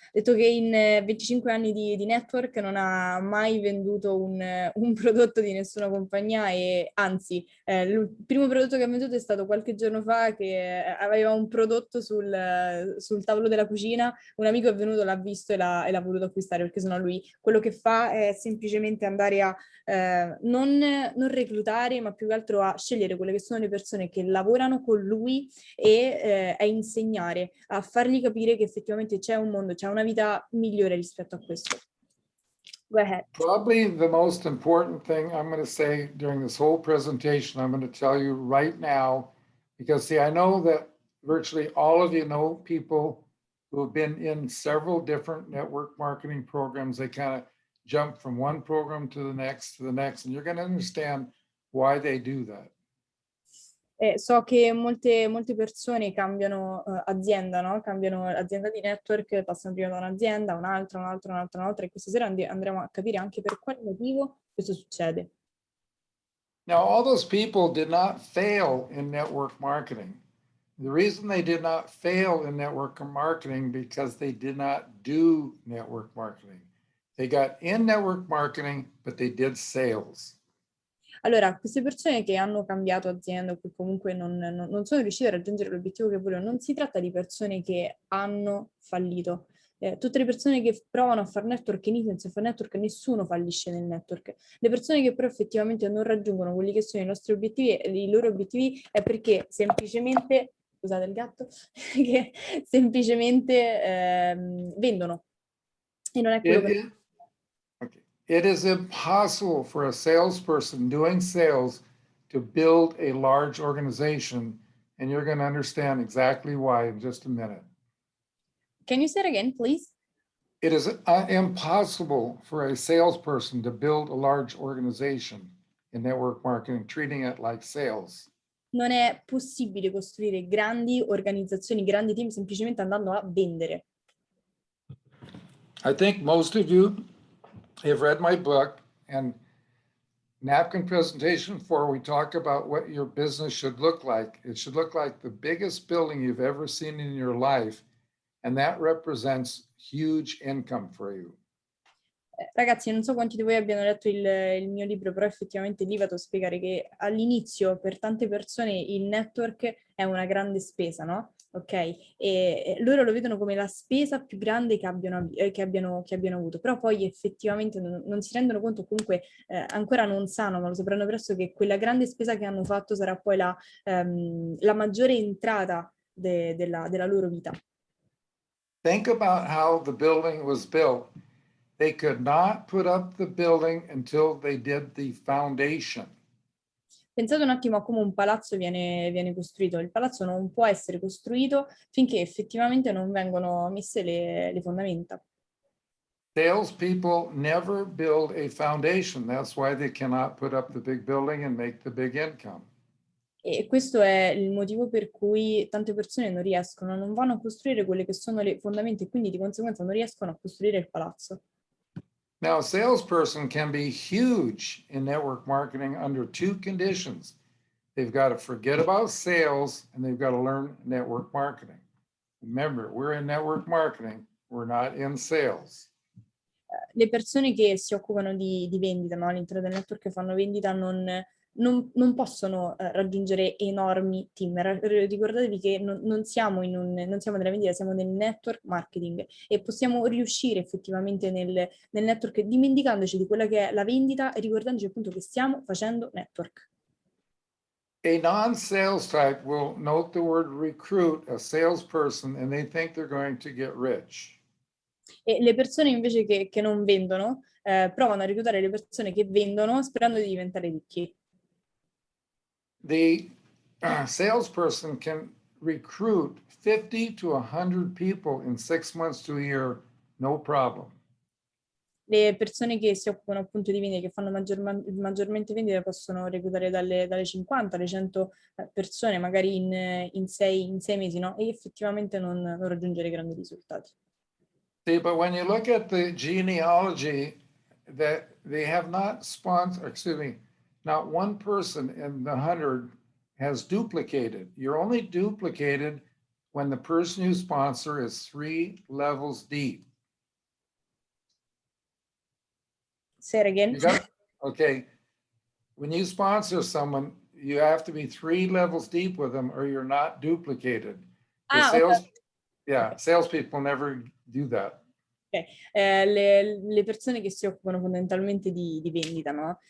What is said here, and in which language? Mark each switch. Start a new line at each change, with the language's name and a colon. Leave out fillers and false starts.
Italian: Detto che in 25 anni di network non ha mai venduto un prodotto di nessuna compagnia e anzi, il primo prodotto che ha venduto è stato qualche giorno fa che aveva un prodotto sul tavolo della cucina, un amico è venuto, l'ha visto e l'ha voluto acquistare perché sennò lui quello che fa è semplicemente andare a non reclutare, ma più che altro a scegliere quelle che sono le persone che lavorano con lui e a insegnare, a fargli capire che effettivamente c'è un mondo, c'è una vita migliore rispetto a questo.
English: Go ahead. Probably the most important thing I'm going to say during this whole presentation, I'm going to tell you right now, because see, I know that virtually all of you know people who have been in several different network marketing programs. They kind of jump from one program to the next, and you're going to understand why they do that.
Italian: So che molte persone cambiano azienda, no? Cambiano azienda di network, passano prima da un'azienda, un'altra, e questa sera andremo a capire anche per quale motivo questo succede.
English: Now, all those people did not fail in network marketing. The reason they did not fail in network marketing because they did not do network marketing. They got in network marketing, but they did sales.
Italian: Allora, queste persone che hanno cambiato azienda o che comunque non sono riuscite a raggiungere l'obiettivo che volevano, non si tratta di persone che hanno fallito. Tutte le persone che provano a fare network, iniziano a fare network, nessuno fallisce nel network. Le persone che però effettivamente non raggiungono quelli che sono i nostri obiettivi, i loro obiettivi, è perché semplicemente, scusate il gatto, che semplicemente vendono. E non è quello che...
English: It is impossible for a salesperson doing sales to build a large organization, and you're going to understand exactly why in just a minute. Can you say it again, please? It is impossible for a salesperson to build a large organization in network marketing, treating it like sales.
Italian: Non è possibile costruire grandi organizzazioni, grandi team semplicemente andando a vendere.
English: I think most of you have read my book, and napkin presentation 4, we talk about what your business should look like. It should look like the biggest building you've ever seen in your life, and that represents huge income for you.
Italian: Ragazzi, non so quanti di voi abbiano letto il mio libro, però effettivamente lì vado a spiegare che all'inizio per tante persone il network è una grande spesa, no? Ok? E loro lo vedono come la spesa più grande che abbiano avuto, però poi effettivamente non si rendono conto, comunque ancora non sanno, ma lo sapranno presto, che quella grande spesa che hanno fatto sarà poi la maggiore entrata della loro vita.
English: Think about how the building was built. They could not put up the building until they did the foundation.
Italian: Pensate un attimo a come un palazzo viene costruito. Il palazzo non può essere costruito finché effettivamente non vengono messe le fondamenta.
English: Salespeople never build a foundation. That's why they cannot put up the big building and make the big income.
Italian: E questo è il motivo per cui tante persone non vanno a costruire quelle che sono le fondamenta e quindi di conseguenza non riescono a costruire il palazzo.
English: Now, a salesperson can be huge in network marketing under 2 conditions. They've got to forget about sales and they've got to learn network marketing. Remember, we're in network marketing, we're not in sales.
Italian: Le persone che si occupano di vendita, no? All'interno del network che fanno vendita non possono raggiungere enormi team. Ricordatevi che non siamo nella vendita, siamo nel network marketing e possiamo riuscire effettivamente nel network dimenticandoci di quella che è la vendita e ricordandoci appunto che stiamo facendo network.
English: A non-sales type will note the word recruit, a salesperson, and they think they're going to get rich.
Italian: E le persone invece che non vendono provano a reclutare le persone che vendono sperando di diventare ricchi.
English: The salesperson can recruit 50 to 100 people in 6 months to a year, no problem.
Italian: Le persone che si occupano appunto di vendita, che fanno maggiormente vendita, possono reclutare dalle 50 alle 100 persone, magari in 6 mesi, no? E effettivamente non raggiungere grandi risultati.
English: See, but when you look at the genealogy, that they have not sponsored, excuse me, not one person in the 100 has duplicated. You're only duplicated when the person you sponsor is 3 levels deep. Say it again. Okay, when you sponsor someone, you have to be 3 levels deep with them or you're not duplicated. The salespeople never do that. Okay.
Italian: Le persone che si occupano fondamentalmente di vendita, no?